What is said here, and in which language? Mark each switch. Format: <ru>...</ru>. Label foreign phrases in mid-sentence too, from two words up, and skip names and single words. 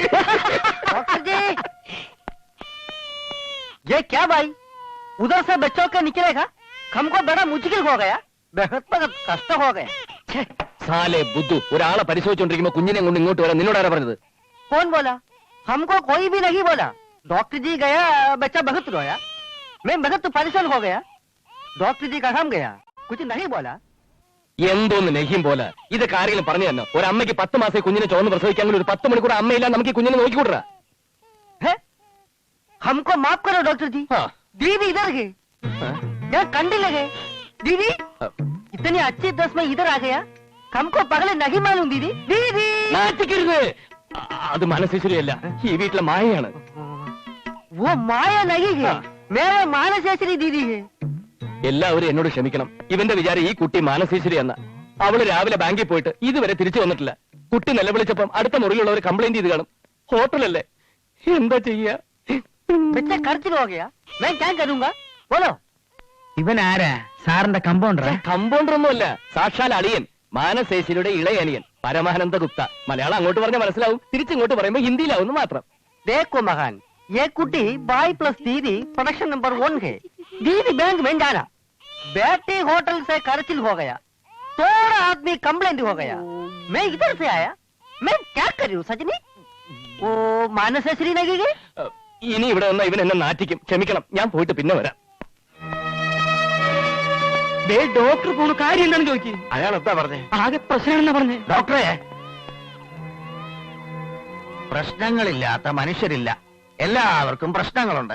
<hi>डॉक्टर जी, ये क्या भाई, उधर से बच्चों के निकलेगा, हमको बड़ा मुश्किल हो गया, बहुत कष्ट हो गया।</hi> <ml>സാലെ ബുദ്ധു, ഒരാളെ പരിശോധിച്ചോണ്ടിരിക്കുമ്പോ കുഞ്ഞിനെ കൊണ്ട് ഇങ്ങോട്ട് വരാൻ നിന്നോട് ആരാ പറഞ്ഞത്?</ml> <hi>कौन बोला? हमको कोई भी नहीं बोला। डॉक्टर जी गया, बच्चा बहुत रोया, मैं बहुत परेशान हो गया। डॉक्टर जी कहाँ गया, कुछ नहीं बोला।</hi> <ml>എന്തോന്ന് നെഹിം പോലെ ഇതൊക്കെ ആരെങ്കിലും പറഞ്ഞു തന്നെ? ഒരമ്മയ്ക്ക് 10 മാസം കുഞ്ഞിനെ ചോർന്ന് പ്രസവിക്കാമെങ്കിൽ ഒരു 10 മണിക്കൂർ അമ്മയില്ല നമുക്ക് ഈ കുഞ്ഞിനെ നോക്കിക്കൂടാ?</ml> <hi>है? हमको माफ करो डॉक्टर जी, दीदी इधर है, यहाँ कंडे लगे। दीदी इतनी अच्छी ड्रेस में इधर आ गया, हमको पहले नहीं मालूम दीदी। दीदी</hi> <ml>നാറ്റിക്കരുത്, അത് മനസ്സേശ്വരിയല്ല, ഈ വീട്ടിലെ മായയാണ്.</ml> <hi>वो माया नहीं है, मेरे मानसेश्वरी दीदी है।</hi> <ml>എല്ലാവരും എന്നോട് ക്ഷമിക്കണം. ഇവന്റെ വിചാരം ഈ കുട്ടി മാനസേശ്വരി എന്ന. അവള് രാവിലെ ബാങ്കിൽ പോയിട്ട് ഇതുവരെ തിരിച്ചു വന്നിട്ടില്ല. കുട്ടി നിലവിളിച്ചപ്പം അടുത്ത മുറിയിലുള്ളവർ കംപ്ലൈന്റ് ചെയ്ത് കാണും. ഹോട്ടലല്ലേ, എന്താ ചെയ്യാ?</ml> <hi>बच्चा खर्च हो गया, मैं क्या करूंगा बोलो।</hi> <ml>ഇവൻ ആരാ? സാറിന്റെ കമ്പൗണ്ടർ? കമ്പൗണ്ടർ ഒന്നുമല്ല, സാക്ഷാൽ അളിയൻ, മാനസേശ്വരിയുടെ ഇളയ അനിയൻ പരമാനന്ദ ഗുപ്ത. മലയാളം അങ്ങോട്ട് പറഞ്ഞാൽ മനസ്സിലാവും, തിരിച്ചിങ്ങോട്ട് പറയുമ്പോ ഹിന്ദിയിലാവുന്നു മാത്രം.</ml> <hi>देखो महान, ये कुटी बाई प्लस दीदी</hi> <en>production number</en> <hi>1 है। दीदी बैंक में जाना, बेटी होटल से खर्चिल हो गया, थोड़ा आदमी कंप्लेंट हो गया, मैं इधर से आया, मैं क्या करूं सजनी। वो मानसेश्वरी नहीं गई।</hi> <ml>ഇനി ഇവിടെ വന്ന ഇവൻ എന്നെ നാറ്റിക്കും. ക്ഷമിക്കണം, ഞാൻ പോയിട്ട് പിന്നെ വരാം. ഡോക്ടർ പോണ കാര്യം എന്താണെന്ന് ചോദിക്കും. അയാൾ എന്താ പറഞ്ഞേ? ആകെ പ്രശ്നമാണെന്നാ പറഞ്ഞേ. ഡോക്ടറെ, പ്രശ്നങ്ങളില്ലാത്ത മനുഷ്യരില്ല, എല്ലാവർക്കും പ്രശ്നങ്ങളുണ്ട്.</ml>